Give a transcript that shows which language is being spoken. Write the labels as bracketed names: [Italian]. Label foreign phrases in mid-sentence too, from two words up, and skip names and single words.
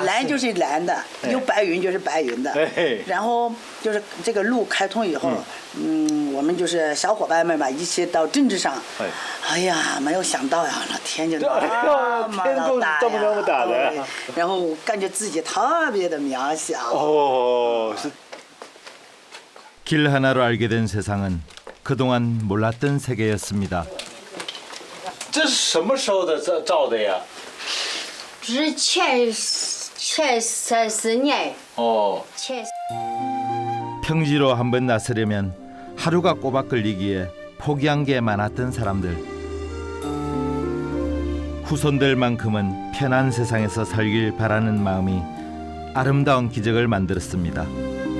[Chinese] 蓝就是蓝的，有白云就是白云的。然后就是这个路开通以后，我们就是小伙伴们吧，一起到镇子上。哎呀，没有想到呀，那天就那么大呀，这么大的，然后感觉自己特别的渺小。是。 [Korean] 길 하나로 알게 된 세상은 그동안 몰랐던 세계였습니다. [Chinese] 这是什么时候的照的呀？是前30年。 [Korean] 평지로 한번 나서려면 하루가 꼬박 걸리기에 포기한 게 많았던 사람들. 후손들만큼은 편한 세상에서 살길 바라는 마음이 아름다운 기적을 만들었습니다.